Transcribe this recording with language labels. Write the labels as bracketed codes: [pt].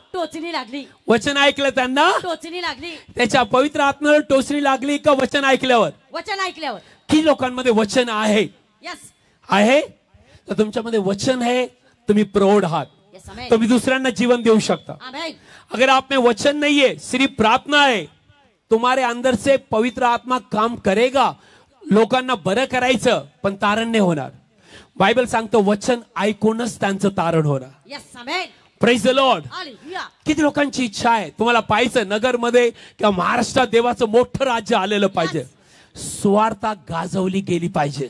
[mr] टोचणी लागली. वचन ऐकलं त्यांना टोचणी लागली. त्याच्या पवित्र आत्म्यावर टोचणी लागली का वचन ऐकल्यावर? वचन ऐकल्यावर. की लोकांमध्ये वचन आहे? [en] yes [mr] आहे. तर तुमच्यामध्ये वचन है, तुम्ही प्रौढ आहात, [en] Yes amen. [mr] तुम्ही दुसऱ्यांना जीवन देऊ शकता. [en] Amen. [hi] अगर आप में वचन नहीं है, सिर्फ प्रार्थना है, तुम्हारे अंदर से पवित्र आत्मा काम करेगा. [mr] लोकांना बरं करायचं, पण तारण नाही होणार. बायबल सांगतो वचन ऐकूनच त्यांचं तारण होणार. [en] Yes amen. Praise the lord. Hallelujah. [mr] किती लोकांची इच्छा आहे तुम्हाला पाहायचं नगरमध्ये किंवा महाराष्ट्रात देवाचं मोठं राज्य आलेलं पाहिजे, सुवार्ता गाजवली गेली पाहिजे.